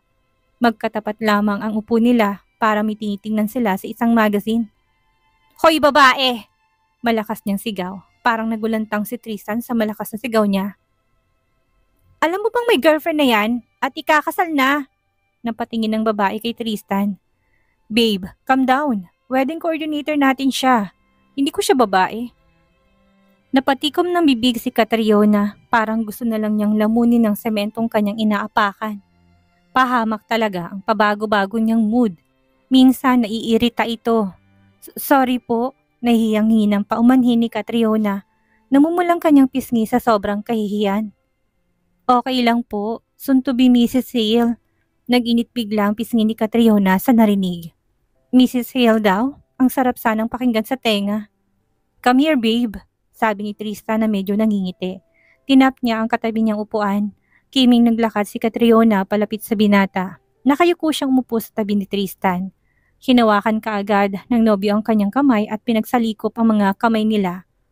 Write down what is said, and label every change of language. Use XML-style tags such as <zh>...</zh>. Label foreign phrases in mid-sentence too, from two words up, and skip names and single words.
<tl>Magkatapat lamang ang upo nila para may tinitingnan sila sa isang magazine. Hoy babae! Malakas niyang sigaw. Parang nagulantang si Tristan sa malakas na sigaw niya. Alam mo bang may girlfriend na yan at ikakasal na? Napatingin ng babae kay Tristan.</tl> <en>Babe, calm down. Wedding coordinator</en> <tl>natin siya. Hindi ko siya babae. Napatikom ng bibig si Catriona, parang gusto na lang niyang lamunin ng sementong kanyang inaapakan. Pahamak talaga ang pabago-bago niyang mood. Minsan naiirita ito. Sorry po, nahihiyang-hinang paumanhin ni Catriona. Namumulang kanyang pisngi sa sobrang kahihiyan. Okay lang po,</tl> <en>soon to be Mrs. Hale.</en> <tl>Nag-init bigla ang pisngi ni Catriona sa narinig. Mrs. Hale daw? Ang sarap sanang pakinggan sa tenga.</tl> <en>Come here, babe,</en> <tl>sabi ni Tristan na medyo nangingiti. Tinap niya ang katabi niyang upuan. Kiming naglakad si Catriona palapit sa binata. Nakayuko siyang umupo sa tabi ni Tristan. Hinawakan kaagad ng nobyo ang kanyang kamay at pinagsalikop ang mga kamay nila.</tl>